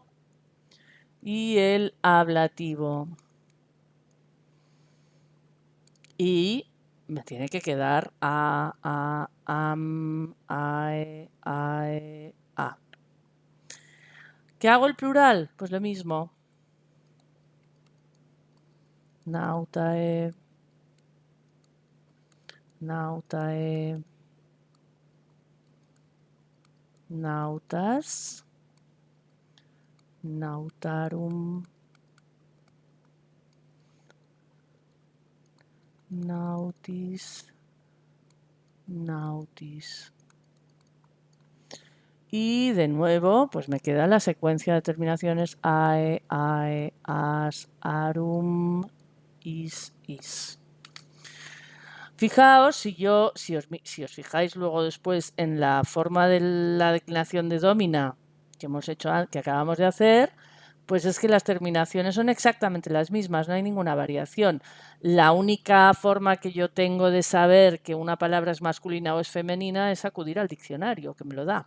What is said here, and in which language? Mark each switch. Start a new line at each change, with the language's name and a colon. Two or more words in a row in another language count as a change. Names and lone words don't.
Spanish: Y el ablativo. Y me tiene que quedar a, am, ae, a. ¿Qué hago el plural? Pues lo mismo.
Latin: Nautae, nautae, nautas, nautarum, nautis, nautis.
Spanish: Y de nuevo, pues me queda la secuencia de terminaciones ae, as, arum, is. Fijaos, si os fijáis luego después en la forma de la declinación de domina que hemos hecho, que acabamos de hacer, pues es que las terminaciones son exactamente las mismas, no hay ninguna variación. La única forma que yo tengo de saber que una palabra es masculina o es femenina es acudir al diccionario, que me lo da.